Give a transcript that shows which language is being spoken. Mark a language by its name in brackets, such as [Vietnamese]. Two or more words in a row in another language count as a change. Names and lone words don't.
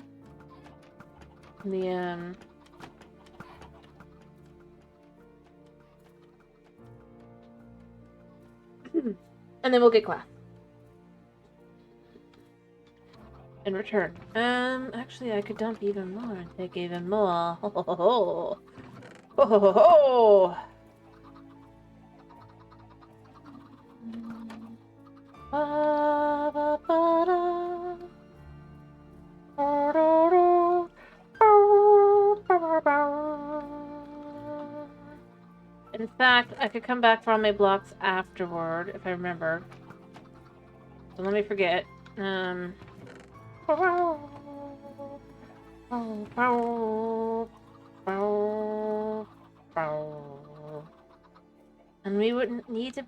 [English] The and then we'll get glass in return. Actually, I could dump even more and take even more. Ho ho ho ho! Ho ho ho ho! Ba, ba, ba, da. Ba, da, da. Ba, ba, ba. In fact, I could come back for all my blocks afterward, if I remember. Don't let me forget. And we wouldn't need to...